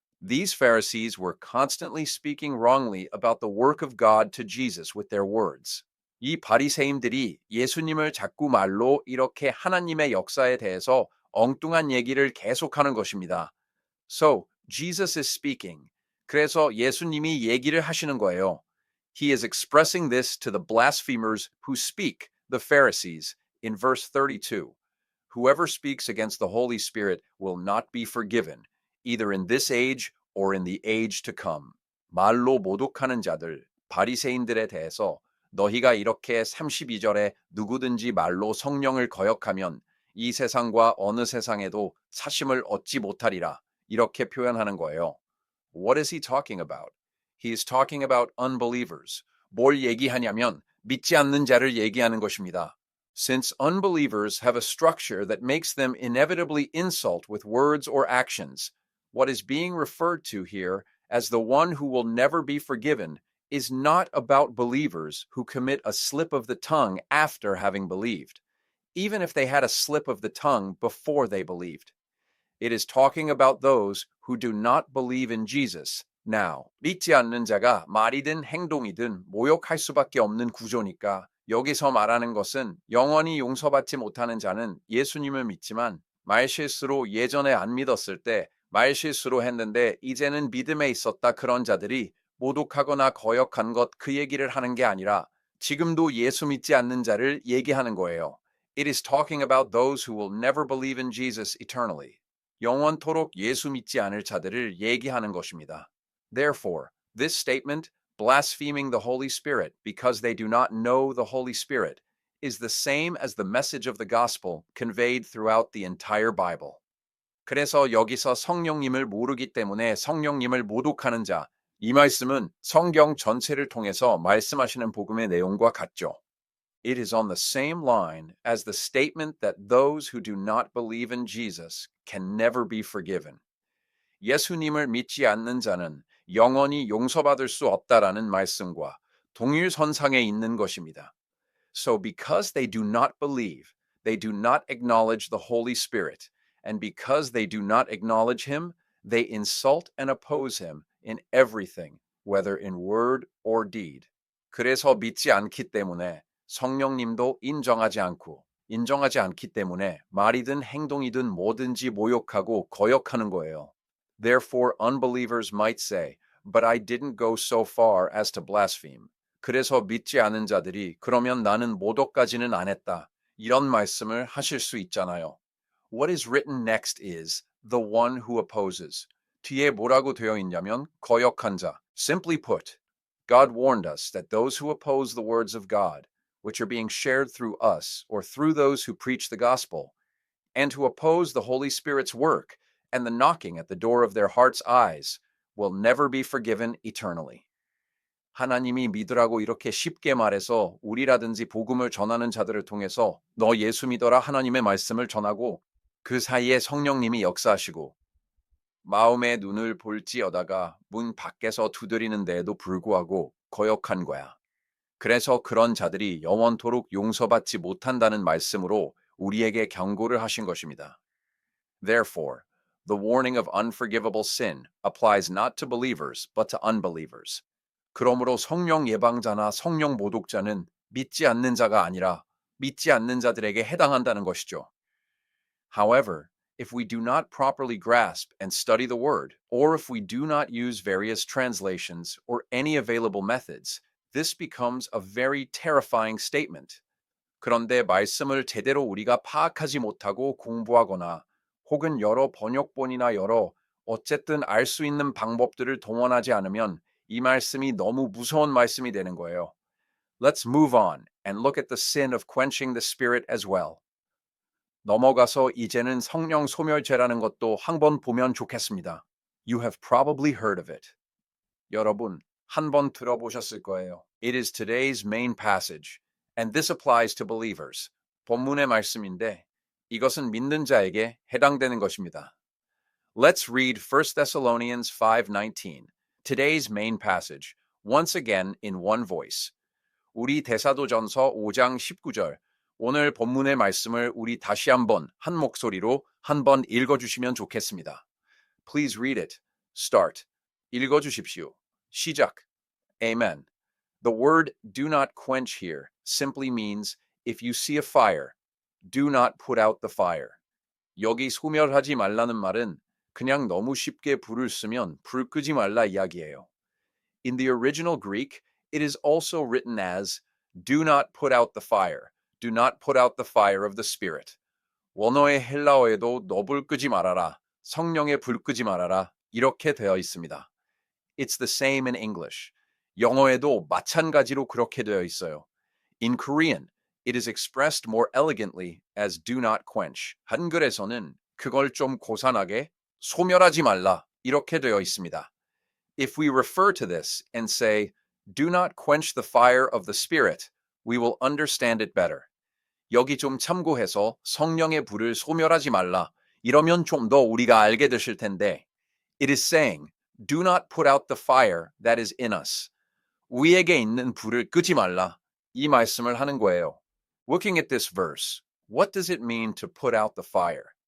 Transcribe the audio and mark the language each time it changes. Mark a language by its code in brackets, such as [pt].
[en] These Pharisees were constantly speaking wrongly about the work of God to Jesus with their words. [ko] 이 바리새인들이 예수님을 자꾸 말로 이렇게 하나님의 역사에 대해서 엉뚱한 얘기를 계속하는 것입니다. [en] So, Jesus is speaking. [ko] 그래서 예수님이 얘기를 하시는 거예요. [en] He is expressing this to the blasphemers who speak, the Pharisees, in verse 32. Whoever speaks against the Holy Spirit will not be forgiven, either in this age or in the age to come. [ko] 말로 모독하는 자들, 바리새인들에 대해서 너희가 이렇게 32절에 누구든지 말로 성령을 거역하면 이 세상과 어느 세상에도 사심을 얻지 못하리라. 이렇게 표현하는 거예요. [en] What is he talking about? He is talking about unbelievers. [ko] 뭘 얘기하냐면 믿지 않는 자를 얘기하는 것입니다. [en] Since unbelievers have a structure that makes them inevitably insult with words or actions, what is being referred to here as the one who will never be forgiven is not about believers who commit a slip of the tongue after having believed, even if they had a slip of the tongue before they believed. It is talking about those who do not believe in Jesus now. [ko] 믿지 않는 자가 말이든 행동이든 모욕할 수밖에 없는 구조니까 여기서 말하는 것은 영원히 용서받지 못하는 자는 예수님을 믿지만 말실수로 예전에 안 믿었을 때 말실수로 했는데 이제는 믿음에 있었다 그런 자들이 모독하거나 거역한 것 그 얘기를 하는 게 아니라 지금도 예수 믿지 않는 자를 얘기하는 거예요. [en] It is talking about those who will never believe in Jesus eternally. [ko] 영원토록 예수 믿지 않을 자들을 얘기하는 것입니다. [en] Therefore, this statement, blaspheming the Holy Spirit because they do not know the Holy Spirit, is the same as the message of the gospel conveyed throughout the entire Bible. [ko] 그래서 여기서 성령님을 모르기 때문에 성령님을 모독하는 자, 이 말씀은 성경 전체를 통해서 말씀하시는 복음의 내용과 같죠. [en] It is on the same line as the statement that those who do not believe in Jesus can never be forgiven. [ko] 예수님을 믿지 않는 자는 영원히 용서받을 수 없다라는 말씀과 동일선상에 있는 것입니다. [en] So because they do not believe, they do not acknowledge the Holy Spirit, and because they do not acknowledge him, they insult and oppose him in everything, whether in word or deed. [ko] 그래서 믿지 않기 때문에 성령님도 인정하지 않기 때문에 말이든 행동이든 뭐든지 모욕하고 거역하는 거예요. [en] Therefore, unbelievers might say, but I didn't go so far as to blaspheme. [ko] 그래서 믿지 않은 자들이 그러면 나는 모독까지는 안 했다. 이런 말씀을 하실 수 있잖아요. [en] What is written next is the one who opposes. [ko] 뒤에 뭐라고 되어 있냐면 거역한 자. [en] Simply put, God warned us that those who oppose the words of God, which are being shared through us or through those who preach the gospel, and who oppose the Holy Spirit's work and the knocking at the door of their heart's eyes, will never be forgiven eternally. [ko] 하나님이 믿으라고 이렇게 쉽게 말해서 우리라든지 복음을 전하는 자들을 통해서 너 예수 믿어라 하나님의 말씀을 전하고 그 사이에 성령님이 역사하시고 마음의 눈을 볼지어다가 문 밖에서 두드리는데에도 불구하고 거역한 거야. 그래서 그런 자들이 영원토록 용서받지 못한다는 말씀으로 우리에게 경고를 하신 것입니다. [en] Therefore, the warning of unforgivable sin applies not to believers but to unbelievers. [ko] 그러므로 성령 예방자나 성령 모독자는 믿지 않는 자가 아니라 믿지 않는 자들에게 해당한다는 것이죠. [en] However, if we do not properly grasp and study the word, or if we do not use various translations or any available methods, this becomes a very terrifying statement. [ko] 그런데 말씀을 제대로 우리가 파악하지 못하고 공부하거나 혹은 여러 번역본이나 여러 어쨌든 알 수 있는 방법들을 동원하지 않으면 이 말씀이 너무 무서운 말씀이 되는 거예요. [en] Let's move on and look at the sin of quenching the spirit as well. [ko] 넘어가서 이제는 성령 소멸죄라는 것도 한번 보면 좋겠습니다. [en] You have probably heard of it. [ko] 여러분, 한번 들어보셨을 거예요. [en] It is today's main passage, and this applies to believers. [ko] 본문의 말씀인데 이것은 믿는 자에게 해당되는 것입니다. [en] Let's read 1 Thessalonians 5:19, today's main passage, once again in one voice. [ko] 우리 데사도전서 5장 19절, 오늘 본문의 말씀을 우리 다시 한번 한 목소리로 한번 읽어주시면 좋겠습니다. [en] Please read it. Start. [ko] 읽어주십시오. 시작. [en] Amen. The word do not quench here simply means if you see a fire, do not put out the fire. [ko] 여기 소멸하지 말라는 말은 그냥 너무 쉽게 불을 쓰면 불 끄지 말라 이야기예요. [en] In the original Greek, it is also written as do not put out the fire. Do not put out the fire of the Spirit. [ko] 원어의 헬라어에도 너 불 끄지 말아라. 성령의 불 끄지 말아라. 이렇게 되어 있습니다. [en] It's the same in English. [ko] 영어에도 마찬가지로 그렇게 되어 있어요. [en] In Korean, it is expressed more elegantly as do not quench. [ko] 한글에서는 그걸 좀 고산하게 소멸하지 말라 이렇게 되어 있습니다. [en] If we refer to this and say, do not quench the fire of the Spirit, we will understand it better. [ko] 여기 좀 참고해서 성령의 불을 소멸하지 말라. 이러면 좀 더 우리가 알게 되실 텐데, [en] it is saying, do not put out the fire that is in us. [ko] 우리에게 있는 불을 끄지 말라. 이 말씀을 하는 거예요. [en] Looking at this verse, what does it mean to put out the fire?